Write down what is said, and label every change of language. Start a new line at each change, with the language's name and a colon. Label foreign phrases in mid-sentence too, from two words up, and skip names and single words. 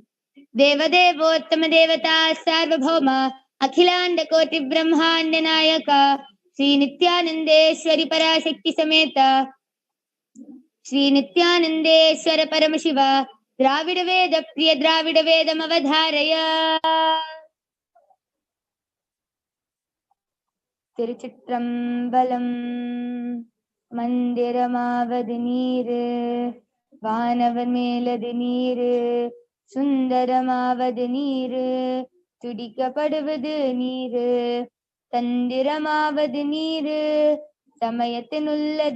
Sanskrit: देवदेवोत्तम देवता सार्वभौम अखिलाण्ड कोटि ब्रह्माण्ड नायक श्री नित्यानन्देश्वरी पराशक्ति समेत श्री नित्यानन्देश्वर परमशिव द्राविड वेद प्रिय द्राविड वेदम् अवधारय.
Tamil: திருச்சிற்றம்பலம். மந்திரமாவது நீரு வானவர் மேலது நீரு சுந்தரமாவது நீரு துடிக்கப்படுவது நீரு தந்திரமாவது நீரு சமயத்தினுள்ளது